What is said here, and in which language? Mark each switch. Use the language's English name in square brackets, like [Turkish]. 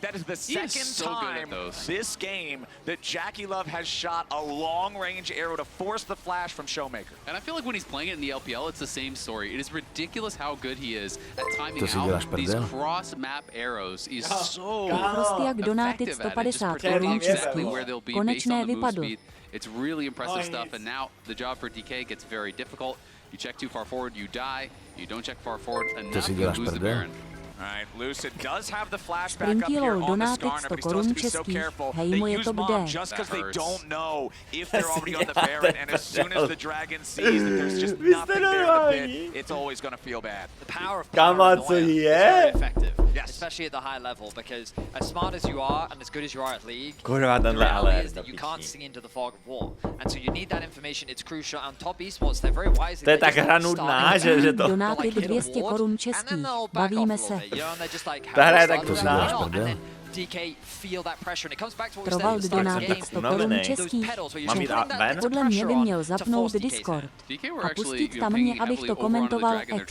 [English] That is the second time this game that Jackie Love has shot a long-range arrow to force the flash from Showmaker. And I feel like when he's playing it in the LPL, it's the same story. It is ridiculous how good he is at timing out these cross-map arrows. He's so [Czech] Prostě jak donátit 150 korun českých. Konečné vypadl. [English] It's really impressive stuff, and now the job for DK gets very difficult. You check too far forward, you die. You don't check far forward enough, you lose the Baron. All right, Lucid does have the flashback up here on the Skarner, but he still has to be so careful. They use Mom just because they don't know if they're already on the Baron, and as soon as the Dragon sees that there's just nothing there to pit, it's always going to feel bad. The power of power is very effective, especially at the high level, because as smart as you are and as good as you are at League, the reality is that you can't see into the fog of war, and so you need that information. It's crucial. On Top Esports, they're very wise. [Czech] To je tak hra nudná, že to... Donátit 200 korun českých. Bavíme se. Ta je tak nudná. [English] DK feel that pressure, and it comes back to what we [Czech] Trval donátit 100 korun českých. Podle mě by měl zapnout Discord a pustit tam mě, abych to komentoval.